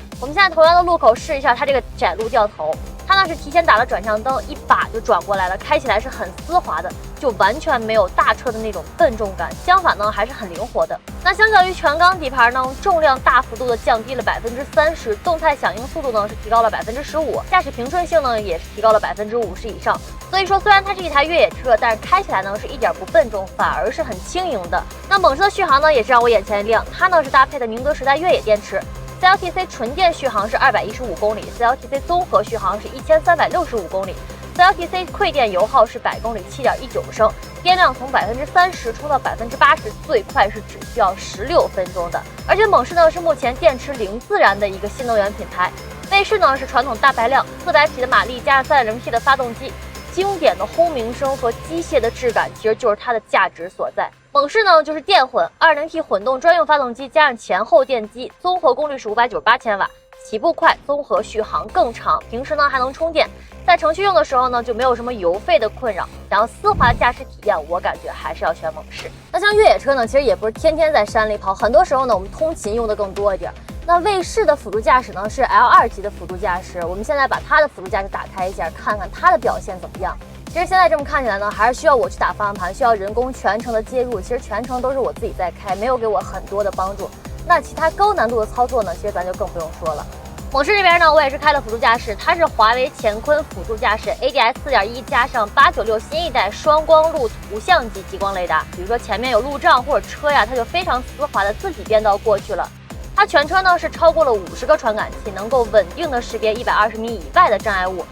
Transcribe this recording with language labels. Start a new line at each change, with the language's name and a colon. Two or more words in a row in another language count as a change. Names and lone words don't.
Chinese: 我們現在同樣的路口試一下它這個窄路掉頭，它呢是提前打了轉向燈，一把就轉過來了，開起來是很絲滑的，就完全沒有大車的那種笨重感，相反呢還是很靈活的。那相較於全鋼底盤呢，重量大幅度的降低了30%，動態響應速度呢是提高了15%，駕駛平順性呢也是提高了50%以上。所以說雖然它是一台越野車，但是開起來呢是一點不笨重，反而是很輕盈的。那猛士的續航呢也是讓我眼前一亮，它呢是搭配的寧德時代越野電池。CLTC 純電續航是215公里 ，CLTC 綜合續航是1365公里 ，CLTC 饋電油耗是100公里7.19升，電量從30%充到80%，最快是只需要16分鐘的。而且猛士呢是目前電池零自燃的一個新能源品牌，衛士呢是傳統大排量400匹的馬力加上 3.0T 的發動機。經典的轟鳴聲和機械的質感，其實就是它的價值所在。猛士呢就是電混 2.0T 混動專用發動機加上前後電機，綜合功率是598千瓦，起步快，綜合續航更長。平時呢還能充電，在程序用的時候呢就沒有什麼油費的困擾。想要絲滑的駕駛體驗，我感覺還是要選猛士。那像越野車呢，其實也不是天天在山裡跑，很多時候呢我們通勤用的更多一點。那衛士的輔助駕駛呢是 L2級的輔助駕駛，我們現在把它的輔助駕駛打開一下，看看它的表現怎麼樣。其實現在這麼看起來呢，還是需要我去打方向盤，需要人工全程的介入。其實全程都是我自己在開，沒有給我很多的幫助。那其他高難度的操作呢，其實咱就更不用說了。猛士這邊呢，我也是開了輔助駕駛，它是華為乾坤輔助駕駛 ADS 4.1加上896新一代雙光路圖像級激光雷達。比如說前面有路障或者車呀，它就非常絲滑的自己變道過去了。它全車呢是超過了50個傳感器，能夠穩定的識別120米以外的障礙物。